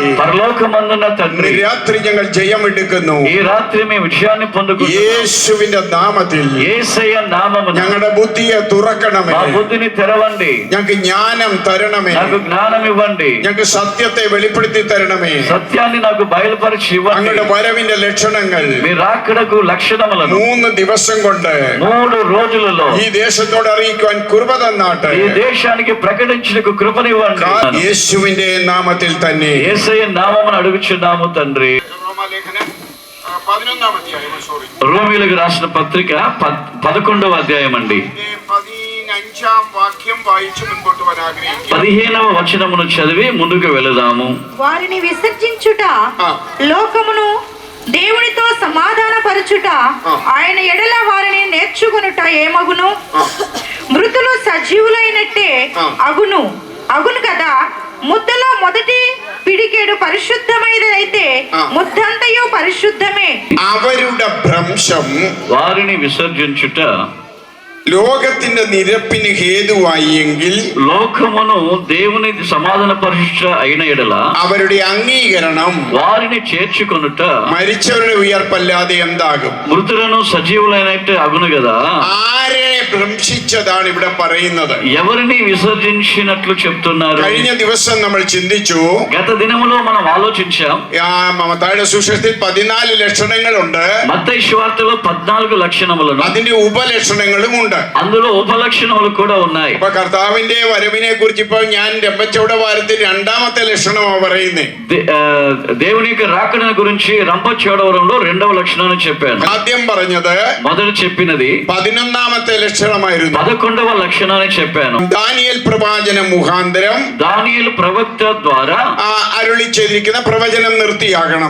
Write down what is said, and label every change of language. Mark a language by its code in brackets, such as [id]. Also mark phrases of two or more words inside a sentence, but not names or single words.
[te] పరలోకమందున్న తండ్రి, [ml] രാത്രി ഞങ്ങൾ ജയമെടുക്കുന്നു. [te] ఈ రాత్రి మేము విజయాన్ని పొందుకుంటున్నాం. [ml] യേശുവിന്റെ നാമത്തിൽ [te] యేసయ్య నామమున [ml] ഞങ്ങളുടെ ബുദ്ധിയെ തുറക്കണമേ. [te] మా బుద్ధిని తెరవండి. [ml] ഞങ്ങൾക്ക് ജ്ഞാനം തരണമേ. [te] నాకు జ్ఞానం ఇవ్వండి. [ml] ഞങ്ങൾക്ക് സത്യത്തെ വെളിപ്പെടുത്തി തരണമേ. [te] సత్యాన్ని నాకు బయలుపరిచి ఇవ్వండి. [ml] അങ്ങയുടെ വരവിന്റെ ലക്ഷണങ്ങൾ [te] మీ రాకడకు లక్షణములను [ml] 3 ദിവസം കൊണ്ട് [te] 3 రోజులలో [ml] ഈ ദേശത്തോട് അറിയിക്കുവാൻ കൃപ തന്നാട്ടെ. [te] ఈ దేశానికి ప్రకటించుటకు కృపనివ్వండి. [ml] യേശുവിന്റെ നാമത്തിൽ തന്നെ. [te] యేసయ్య నామమున అడుగుచున్నాము తండ్రి. రోమీయులకు రాసిన పత్రిక 11వ అధ్యాయం అండి. 15వ వచనమును చదివి ముందుకు వెళదాము. వారిని విసర్జించుట, లోకమును దేవునితో సమాధాన పరచుట, ఆయన ఎడల వారిని నేర్చుకొనుట ఏమగును? మృతులు సజీవులైనట్టే అగును కదా. ముద్దలో మొదటి పిడికేడు పరిశుద్ధమైనదైతే ముద్దంతయు పరిశుద్ధమే. [ml] അവരുടെ ഭ്രംശം, [te] వారిని విసర్జించుట, [ml] ലോകത്തിന്റെ നിരപ്പിന് ഹേതുവായി എങ്കിൽ [te] లోకమును దేవుని సమాధాన పరిశుద్ధ అయిన ఎడల [ml] അവരുടെ അംഗീകരണം [te] వారిని చేర్చుకొనుట [ml] മരിച്ചവരുടെ ഉയർപ്പല്ലാതെ എന്താകും? [te] మృతులను సజీవులైనట్టు అగును కదా. [ml] ആരെ ഭ്രംശിച്ചതാണ് ഇവിടെ പറയുന്നത്? [te] ఎవరిని విసర్జించినట్లు చెప్తున్నారు. [ml] കഴിഞ്ഞ ദിവസം നമ്മൾ ചിന്തിച്ചു, [te] గత దినములో మనం ఆలోచించాం. [ml] മത്തായിയുടെ സുവിശേഷത്തിൽ 14 ലക്ഷണങ്ങളുണ്ട്. [te] మత్తయి సువార్తలో 14 లక్షణములను, [ml] അതിന്റെ ഉപലക്ഷണങ്ങളും ഉണ്ട്. [te] అందులో ఉపలక్షణములు కూడా ఉన్నాయి. [ml] അപ്പൊ കർത്താവിന്റെ വരവിനെ കുറിച്ച് ഇപ്പോൾ ഞാൻ രമ്പച്ചവട വാരത്തിൽ 2ാമത്തെ ലക്ഷണമാണ് പറയുന്നത്. [te] దేవుని యొక్క రాకడ గురించి రంపచోడవరంలో 2వ లక్షణాన్ని చెప్పాను. [ml] ആദ്യം പറഞ്ഞത് [te] మొదట చెప్పినది [ml] 11ാമത്തെ ലക്ഷണമായിരുന്നു. [te] 11వ లక్షణాన్ని చెప్పాను. [ml] ദാനിയേൽ പ്രവാചന മുഖാന്തരം [te] దానియేలు ప్రవక్త ద్వారా [ml] അരുളി ചെയ്തിരിക്കുന്ന പ്രവചനം നിർത്തിയാകണം.